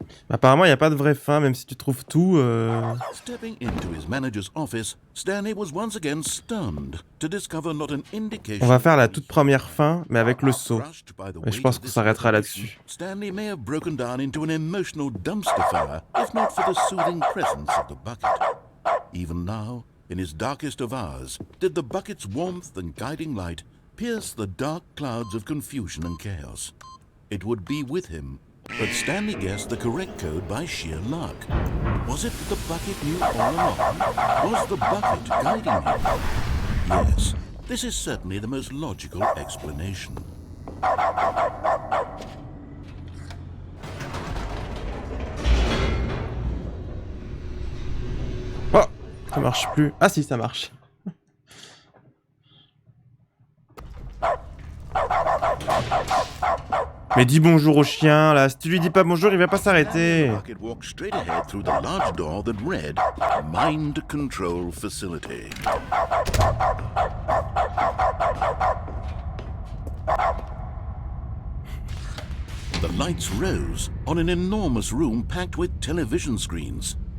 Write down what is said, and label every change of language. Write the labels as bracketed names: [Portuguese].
[French] Apparemment, il n'y a pas de vraie fin, même si tu trouves tout. [English] Stepping into his manager's office, Stanley was once again stunned to discover not an indication. [French] On va faire la toute première fin, mais avec le saut. Et je pense qu'on s'arrêtera là-dessus. [English] Stanley may have broken down into an emotional dumpster fire, if not for the soothing presence of the bucket. Even now, in his darkest of hours, did the bucket's warmth and guiding light pierce the dark clouds of confusion and chaos. It would be with him. But Stanley guessed the correct code by sheer luck. Was it that the bucket knew all along? Was the bucket guiding him? Yes, this is certainly the most logical explanation. [French] Oh, ça marche plus. Ah si, ça marche. Mais dis bonjour au chien, là. Si tu lui dis pas bonjour, il va pas s'arrêter. [English] The bucket walked straight ahead through the large door that read, Mind Control Facility. The lights rose on an enormous room packed with television screens.